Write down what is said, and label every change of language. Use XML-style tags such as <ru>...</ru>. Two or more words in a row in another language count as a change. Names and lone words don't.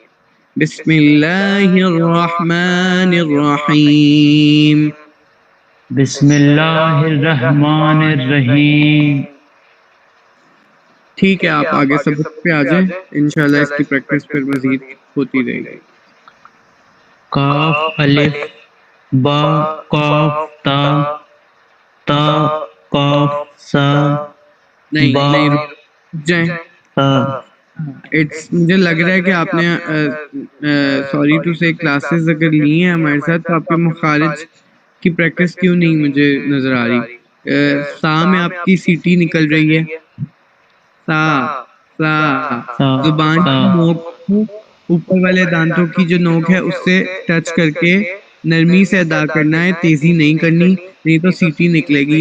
<ur>بسم اللہ الرحمن الرحیم. بسم اللہ الرحمن الرحیم. ٹھیک ہے، آپ آگے سبق پہ آ جائیں، انشاءاللہ اس کی پریکٹس پھر مزید ہوتی رہے گی. کاف الف با کاف تا تا کاف سا با نہیں رک جائیں. تا. مجھے لگ رہا ہے کہ آپ نے سوری ٹو سے کلاسز اگر لی ہیں ہمارے ساتھ تو آپ کے مخارج کی پریکٹس کیوں نہیں مجھے نظر آ رہی. سا میں آپ کی سیٹی نکل رہی ہے. سا سا زبان کی نوک اوپر والے دانتوں کی جو نوک ہے اس سے ٹچ کر کے نرمی سے ادا کرنا ہے، تیزی نہیں کرنی، نہیں تو سیٹی نکلے گی.</ur>